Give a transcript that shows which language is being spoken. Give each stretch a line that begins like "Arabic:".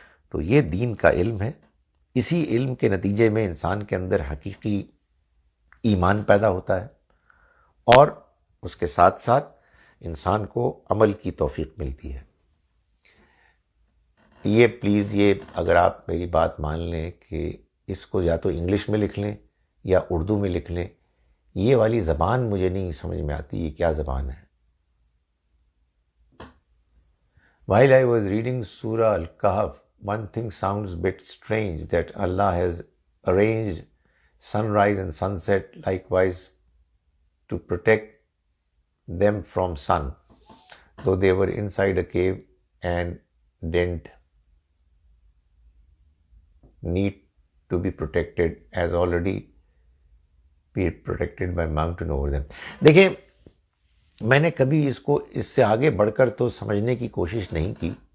Urdu: تو یہ دین کا علم ہے. اسی علم کے نتیجے میں انسان کے اندر حقیقی ایمان پیدا ہوتا ہے، اور اس کے ساتھ ساتھ انسان کو عمل کی توفیق ملتی ہے. یہ پلیز، یہ اگر آپ میری بات مان لیں کہ اس کو یا تو انگلش میں لکھ لیں یا اردو میں لکھ لیں، یہ والی زبان مجھے نہیں سمجھ میں آتی یہ کیا زبان ہے.
English: While I was reading Surah Al-Kahf, one thing sounds a bit strange, that Allah has arranged sunrise and sunset likewise to protect them from sun, though they were inside a cave and didn't need to be protected as already be protected by mountain over them.
Urdu: دیکھیں، میں نے کبھی اس سے آگے بڑھ کر تو سمجھنے کی کوشش نہیں کی.